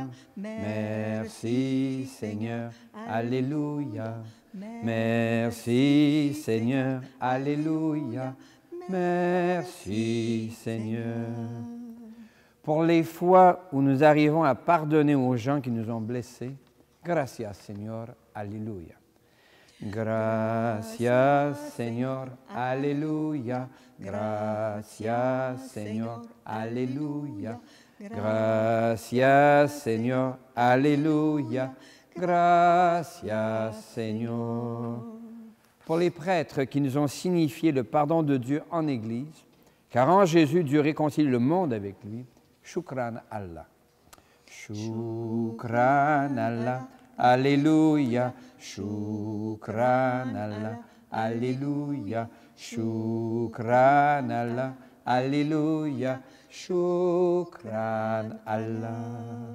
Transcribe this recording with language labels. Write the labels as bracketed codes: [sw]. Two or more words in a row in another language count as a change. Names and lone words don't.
[fr] Merci Seigneur, Alléluia. Merci Seigneur, Alléluia. Merci Seigneur. Pour les fois où nous arrivons à pardonner aux gens qui nous ont blessés, gracias Seigneur, Alléluia. [es] Gracias Señor, aleluya. Gracias Señor, aleluya. Gracias Señor, aleluya. Gracias Seigneur. [fr] Pour les prêtres qui nous ont signifié le pardon de Dieu en Église, car en Jésus, Dieu réconcilie le monde avec lui. [ar] شكرا الله. شكرا الله. Alléluia, شكرا الله, Alléluia, شكرا الله, Alléluia, شكرا الله.